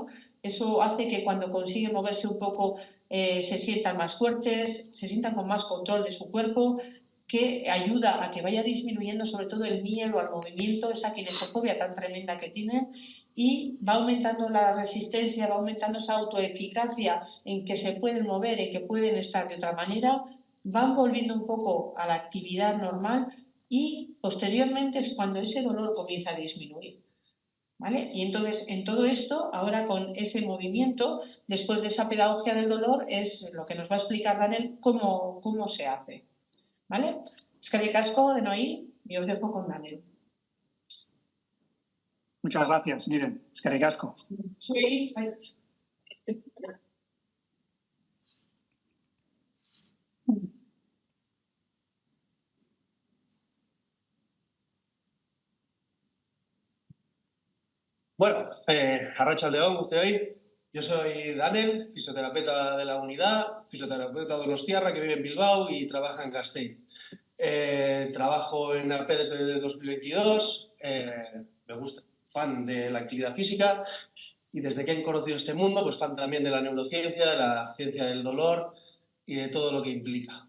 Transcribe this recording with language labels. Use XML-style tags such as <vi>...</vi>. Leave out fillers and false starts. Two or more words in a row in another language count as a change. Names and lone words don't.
<es>Eso hace que cuando consigue moverse un poco se sientan más fuertes, se sientan con más control de su cuerpo, que ayuda a que vaya disminuyendo sobre todo el miedo al movimiento, esa kinesiofobia tan tremenda que tienen, y va aumentando la resistencia, va aumentando esa autoeficacia en que se pueden mover, en que pueden estar de otra manera, van volviendo un poco a la actividad normal y posteriormente es cuando ese dolor comienza a disminuir. ¿Vale? Y entonces, en todo esto, ahora con ese movimiento, después de esa pedagogía del dolor, es lo que nos va a explicar Daniel cómo se hace. ¿Vale?</es> <eu>Eskerrik asko, denoi,</eu> <es>y os dejo con Daniel. Muchas gracias, Miren.</es> <eu>Eskerrik asko.</eu> <es>Sí.</es> <eu>Bueno, arratsaldeon guztioi.</eu> <es>Yo soy Daniel, fisioterapeuta de la unidad, fisioterapeuta donostiarra que vive en Bilbao y trabaja en Gasteiz. Trabajo en AP desde 2022, me gusta, fan de la actividad física y desde que he conocido este mundo, pues fan también de la neurociencia, de la ciencia del dolor y de todo lo que implica.</es>